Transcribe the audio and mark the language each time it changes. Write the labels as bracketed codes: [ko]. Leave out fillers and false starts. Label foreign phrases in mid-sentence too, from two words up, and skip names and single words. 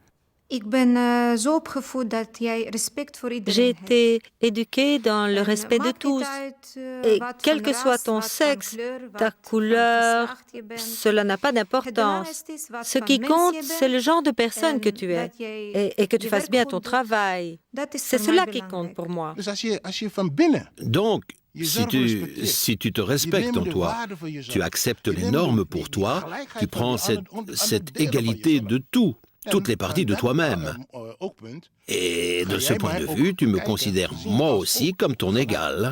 [fr] J'ai été éduquée dans le respect de tous. Et quel que soit ton sexe, ta couleur, cela n'a pas d'importance. Ce qui compte, c'est le genre de personne que tu es et que tu fasses bien ton travail. C'est cela qui compte pour moi. [nl] Dus als je van binnen [fr] Donc, si tu te respectes en toi, tu acceptes les normes pour toi, tu prends cette égalité de tout, toutes les parties de toi-même. Et de ce point de vue, tu me considères moi aussi comme ton égal.